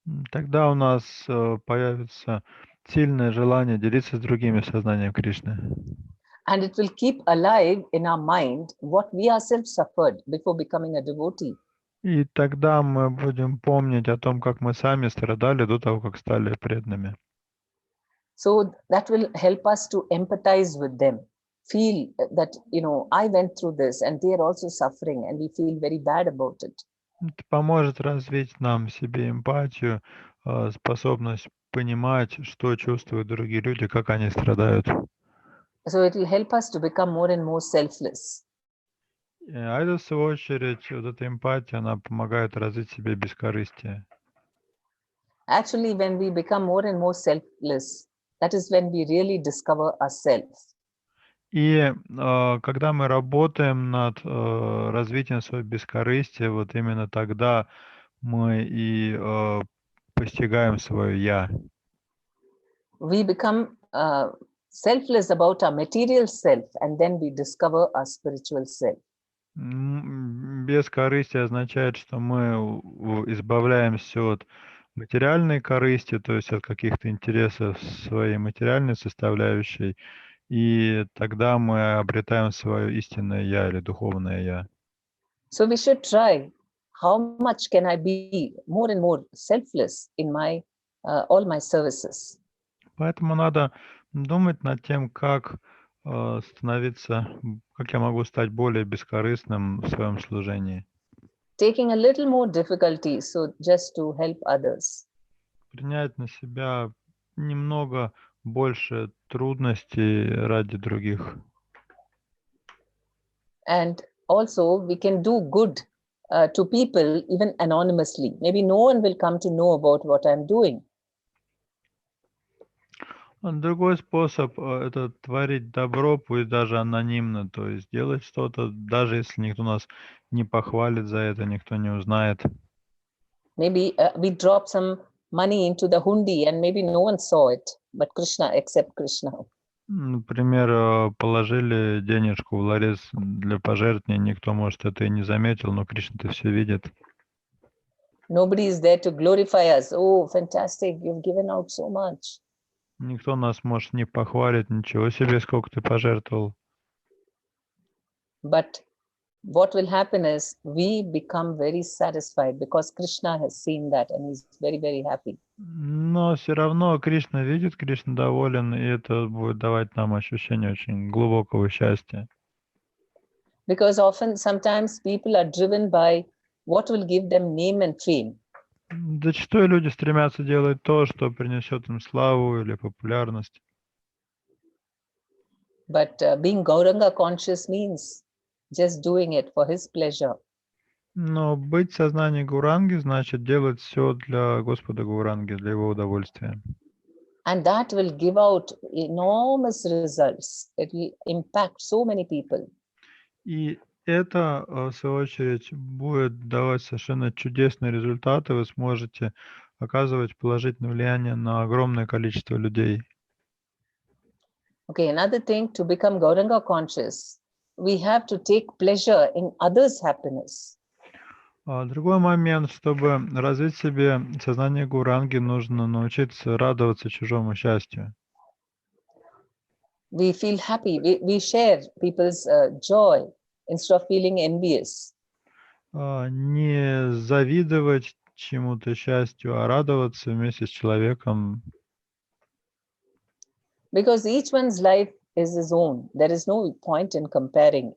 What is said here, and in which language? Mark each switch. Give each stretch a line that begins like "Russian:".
Russian: Тогда у нас появится сильное желание делиться с другими сознанием Кришны.
English: And it will keep alive in our mind what we ourselves suffered before becoming a devotee.
Russian: И тогда мы будем помнить о том, как мы сами страдали до того, как стали преданными.
English: So that will help us to empathize with them, feel that, I went through this and they are also suffering and we feel very bad about it.
Russian: Это поможет развить нам в себе эмпатию, способность понимать, что чувствуют другие люди, как они страдают.
English: So it will help us to become more and more selfless.
Russian: А это, в свою очередь, вот эта эмпатия, она помогает развить в себе бескорыстие.
English: Actually, when we become more and more selfless, that is when we really discover ourselves.
Russian: И когда мы работаем над развитием своего бескорыстия, вот именно тогда мы и постигаем свое «я».
English: We become selfless about our material self, and then we discover our spiritual self.
Russian: Бескорыстие означает, что мы избавляемся от материальной корысти, то есть от каких-то интересов своей материальной составляющей, и тогда мы обретаем свое истинное «я» или духовное «я».
English: So we should try, how much can I be more and more selfless in my all my services?
Russian: Поэтому надо думать над тем, как становиться, как я могу стать более бескорыстным в своем служении.
English: Taking a little more difficulty, so just to help others.
Russian: Принять на себя немного больше трудностей ради других.
English: And also we can do good to people even anonymously. Maybe no one will come to know about what I'm doing.
Russian: Другой способ это творить добро, пусть даже анонимно, то есть делать что-то, даже если никто нас не похвалит за это, никто не узнает.
English: Maybe we drop some money into the hundi and maybe no one saw it, but Krishna, except Krishna.
Russian: Например, положили денежку в ларец для пожертвования, никто, может, это и не заметил, но Кришна-то все видит.
English: Nobody is there to glorify us. Oh, fantastic, you've given out so much.
Russian: Никто нас, может, не похвалит, ничего себе, сколько ты пожертвовал.
English: But what will happen is we become very satisfied because Krishna has seen that and he's very, very happy.
Russian: Но все равно Кришна видит, Кришна доволен, и это будет давать нам ощущение очень глубокого счастья.
English: Because often, sometimes people are driven by what will give them name and fame.
Russian: Зачастую люди стремятся делать то, что принесет им славу или популярность.
English: But being Gauranga conscious means just doing it for his pleasure.
Russian: Но быть в сознании Гауранги значит делать все для Господа Гауранги, для его удовольствия.
English: And that will give out enormous results. It will impact so many people.
Russian: И это, в свою очередь, будет давать совершенно чудесные результаты. Вы сможете оказывать положительное влияние на огромное количество людей.
English: Okay, another thing, to become Gauranga conscious, we have to take pleasure in others' happiness.
Russian: Другой момент, чтобы развить в себе сознание Гауранги, нужно научиться радоваться чужому счастью.
English: We feel happy. We share people's joy instead of feeling envious.
Russian: Не завидовать чему-то счастью, а радоваться вместе с человеком.
English: Because each one's life is his own. There is no point in comparing.